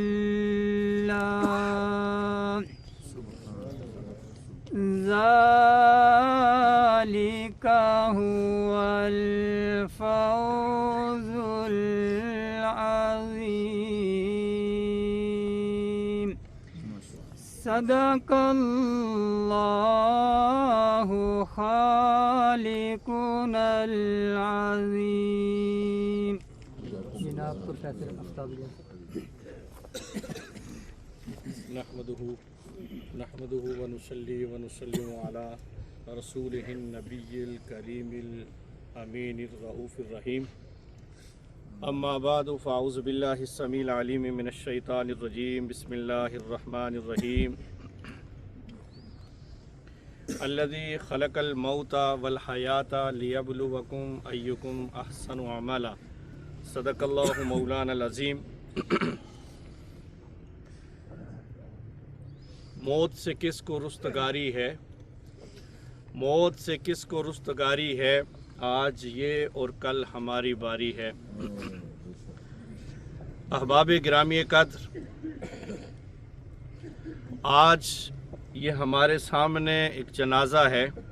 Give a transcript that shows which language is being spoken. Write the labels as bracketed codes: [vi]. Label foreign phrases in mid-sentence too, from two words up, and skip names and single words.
[ar] الله ذلك هو الفوز العظيم صدق اللہ خالقنا العظیم. [ur] جناب پروفیسر آفتابیہ. [ar] نحمده ونصلي ونسلم على رسوله النبي الكريم الأمين الرؤوف الرحيم. أما بعد فأعوذ بالله السميع العليم من الشيطان الرجيم. بسم الله الرحمن الرحيم. الذي خلق الموت والحياة ليبلوكم أيكم أحسن عملا. صدق الله مولانا العظيم. [ur] موت سے کس کو رستگاری ہے، موت سے کس کو رستگاری ہے، آج یہ اور کل ہماری باری ہے. احباب گرامی قدر، آج یہ ہمارے سامنے ایک جنازہ ہے